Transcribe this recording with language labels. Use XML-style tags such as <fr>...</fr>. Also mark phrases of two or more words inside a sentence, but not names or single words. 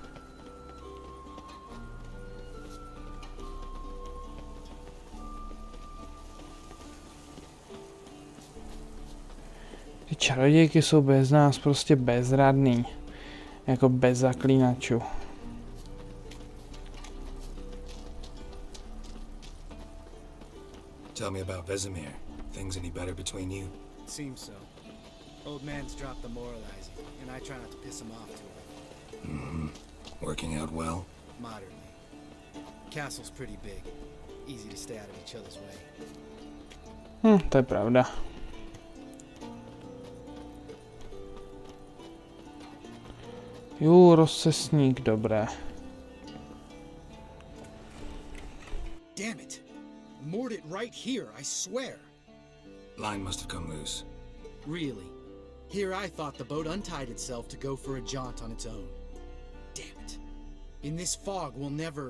<cs>Ty čarodějky jsou bez nás prostě bezradný. Jako bez zaklínačů.</cs> <en>Tell me about Vesemir. Things any better between you? It seems so. Old man's dropped the moralizing, and I try not to piss him off too much. Mm-hmm. Working out well? Moderately. Castle's pretty big. Easy to stay out of each other's way.</en> <cs>To je pravda. Jo, rozcestník, dobré.</cs> <en>Damn it! Moored it right here, I swear. Line must have come loose. Really? Here I thought the boat untied itself to go for a jaunt on its own. Damn it. In this fog, we'll never...</en>